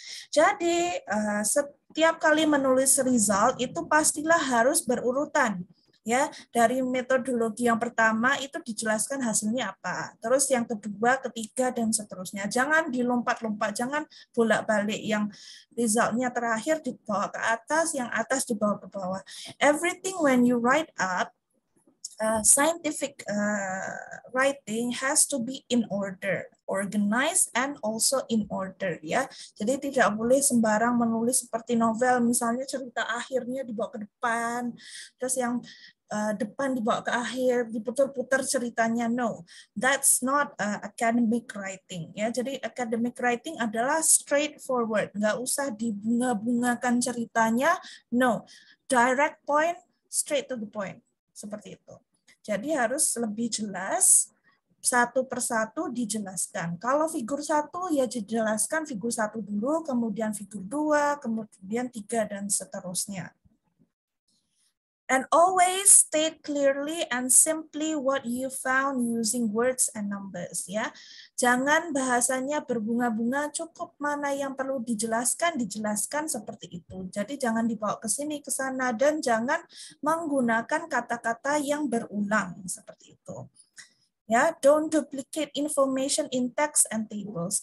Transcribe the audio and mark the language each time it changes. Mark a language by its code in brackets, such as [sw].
[id] Jadi setiap kali menulis result itu pastilah harus berurutan. Ya, dari metodologi yang pertama itu dijelaskan hasilnya apa. Terus yang kedua, ketiga, dan seterusnya. Jangan dilompat-lompat, jangan bolak-balik. Yang resultnya terakhir dibawa ke atas, yang atas dibawa ke bawah. [en] Everything when you write up, scientific writing has to be in order. organized and also in order ya. [id] Jadi tidak boleh sembarang menulis seperti novel, misalnya cerita akhirnya dibawa ke depan, terus yang depan dibawa ke akhir, diputar-putar ceritanya. [en] No, that's not academic writing ya. [id] Jadi academic writing adalah straightforward, nggak usah dibunga-bungakan ceritanya. [en] No, direct point, straight to the point, seperti itu. [id] Jadi harus lebih jelas, satu persatu dijelaskan. Kalau figur 1 ya dijelaskan figur 1 dulu, kemudian figur 2, kemudian 3 dan seterusnya. [en] And always state clearly and simply what you found using words and numbers ya. [id] Jangan bahasanya berbunga-bunga, cukup mana yang perlu dijelaskan seperti itu. Jadi jangan dibawa ke sini ke sana dan jangan menggunakan kata-kata yang berulang seperti itu. [en] Ya, don't duplicate information in text and tables.